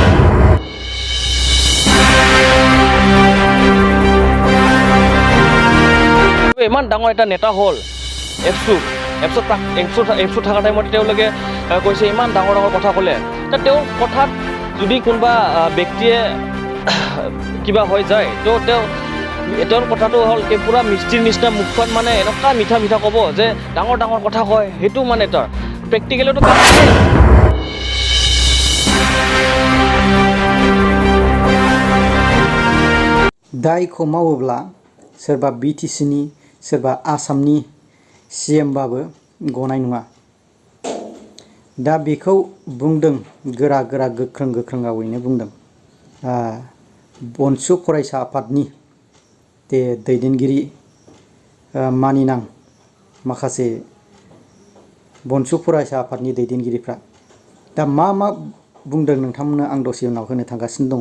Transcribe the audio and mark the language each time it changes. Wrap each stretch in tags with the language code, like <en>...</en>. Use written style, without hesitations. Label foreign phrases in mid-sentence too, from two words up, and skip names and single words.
<as>ইমান ডাঙৰ এটা নেতা হ'ল এপছু থকা টাইমত তেওঁলোকে কৈছে ইমান ডাঙৰ কথা ক'লে। তেওঁৰ কথাত যদি কোনোবা ব্যক্তিয়ে কিবা হৈ যায় তো তেওঁৰ কথাটো হ'ল কি পুৰা মিষ্টিৰ নিচিনা মুখখন মানে এনেকুৱা মিঠা ক'ব যে ডাঙৰ কথা কয়, সেইটো মানে তাৰ প্ৰেক্টিকেলতো কাম নাই।</as> <brx>दायखौ मावोब्ला सोरबा BTCनि सोरबा आसामनि CM बाबो गनाय नङा। दा बेखौ बुंदों गोरा गोख्रों रावैनो बुंदों बनसु फरायसा आफादनि दैदेनगिरि मानिनां माखासे बनसु फरायसा आफादनि दैदेनगिरिफ्रा दा मा बुंदों नोंथांमोननो आं दसे उनाव होनो थांगासिनो दङ।</brx>